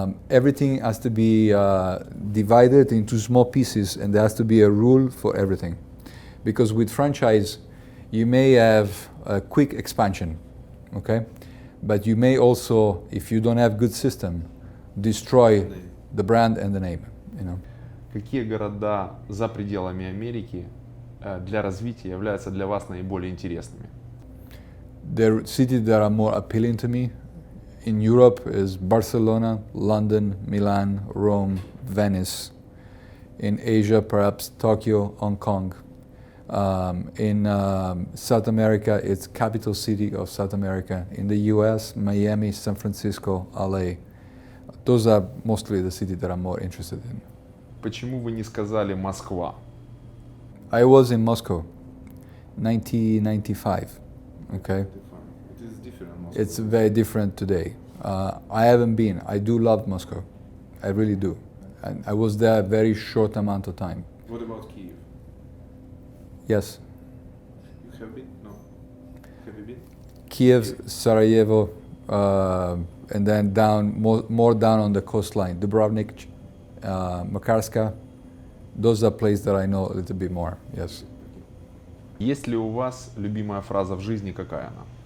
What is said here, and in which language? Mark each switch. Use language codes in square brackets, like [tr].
[en] Everything has to be divided into small pieces, and there has to be a rule for everything. Because with franchise, you may have a quick expansion, okay? But you may also, if you don't have good system, destroy the brand and the name, you know. [ru] Какие города за пределами Америки для развития являются для вас наиболее интересными? [en] The cities that are more appealing to me in Europe is Barcelona, London, Milan, Rome, Venice. In Asia, perhaps Tokyo, Hong Kong. In South America, it's capital city of South America. In the US, Miami, San Francisco, LA. Those are mostly the cities that I'm more interested in. [ru] Почему вы не сказали Москва? [en] I was in Moscow, 1995. Okay. It is different. Moscow. It's very different today. I haven't been. I do love Moscow. I really do. And I was there a very short amount of time. What about Kyiv? Yes. You have been? No. Have you been? Kiev, Sarajevo, and then down more down on the coastline, Dubrovnik, Makarska. Those are places that I know a little bit more. Yes. [ru] Есть ли у вас любимая фраза в жизни, какая она?